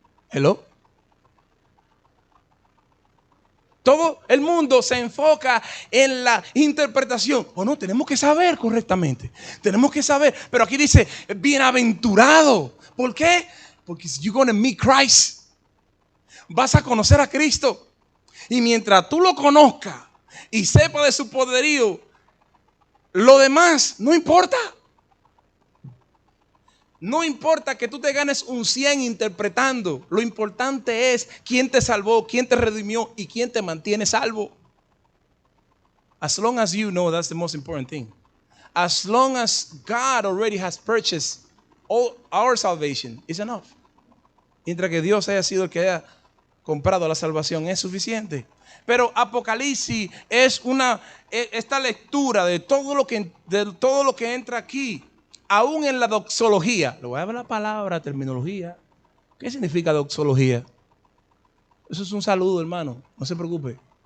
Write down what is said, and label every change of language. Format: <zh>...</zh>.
<en>Hello.</en> <es>Todo el mundo se enfoca en la interpretación. O no, tenemos que saber correctamente. Tenemos que saber. Pero aquí dice, bienaventurado. ¿Por qué? Porque</es> <en>you're going to meet Christ.</en> <es>Vas a conocer a Cristo. Y mientras tú lo conozcas y sepas de su poderío, lo demás no importa. No importa que tú te ganes un 100 interpretando. Lo importante es quién te salvó, quién te redimió y quién te mantiene salvo.</es> <en>As long as you know, that's the most important thing. As long as God already has purchased all our salvation, is enough.</en> <es>Mientras que Dios haya sido el que haya comprado la salvación, es suficiente. Pero Apocalipsis es esta lectura de todo lo que entra aquí. Aún en la doxología, le voy a dar la palabra, terminología. ¿Qué significa doxología? Eso es un saludo, hermano, no se preocupe.</es>